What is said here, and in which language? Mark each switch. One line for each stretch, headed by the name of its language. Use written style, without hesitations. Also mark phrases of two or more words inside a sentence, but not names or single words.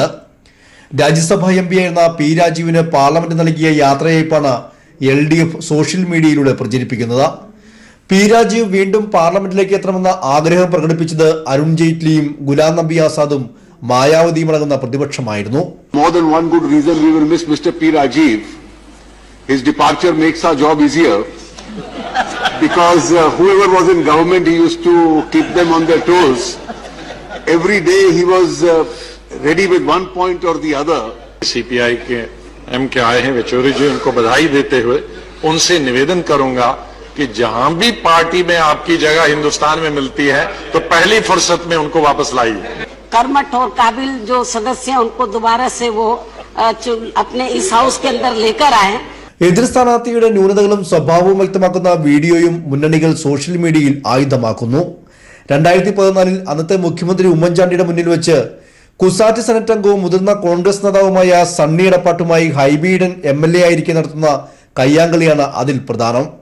Malayalam: രാജ്യസഭാ MP ആയിരുന്ന P രാജീവിന് പാർലമെന്റ് നൽകിയ യാത്രയയപ്പാണ് LDF സോഷ്യൽ മീഡിയയിലൂടെ പ്രചരിപ്പിക്കുന്നത്. P രാജീവ് വീണ്ടും പാർലമെന്റിലേക്ക് എത്തണമെന്ന ആഗ്രഹം പ്രകടിപ്പിച്ചത് അരുൺ ജെയ്റ്റ്ലിയും ഗുലാം നബി ആസാദും മായാവതിയും അടങ്ങുന്ന പ്രതിപക്ഷമായിരുന്നു.
English: More than one good reason we will miss Mr. P Rajeev. His departure makes our job easier because whoever was in government, he used to keep them on their toes. Every day he was ready with one point or the other.
Hindi: CPI के M के आए हैं वेचूरी जी, उनको बधाई देते हुए उनसे निवेदन करूंगा कि जहां भी पार्टी में आपकी जगह हिंदुस्तान में मिलती है तो पहली फुर्सत में उनको वापस लाइए. कर्मठ और काबिल जो सदस्य हैं उनको दोबारा से वो अपने इस हाउस के अंदर लेकर आए.
Malayalam: എതിർ സ്ഥാനാർത്ഥിയുടെ ന്യൂനതകളും സ്വഭാവവും വ്യക്തമാക്കുന്ന വീഡിയോയും മുന്നണികൾ സോഷ്യൽ മീഡിയയിൽ ആയുധമാക്കുന്നു. 2014 അന്നത്തെ മുഖ്യമന്ത്രി ഉമ്മൻചാണ്ടിയുടെ മുന്നിൽ വെച്ച് കുസാറ്റ് സെനറ്റ് അംഗവും മുതിർന്ന കോൺഗ്രസ് നേതാവുമായ സണ്ണി എടപ്പാട്ടുമായി ഹൈബീഡൻ MLA ആയിരിക്കെ നടത്തുന്ന കയ്യാങ്കളിയാണ് അതിൽ പ്രധാനം.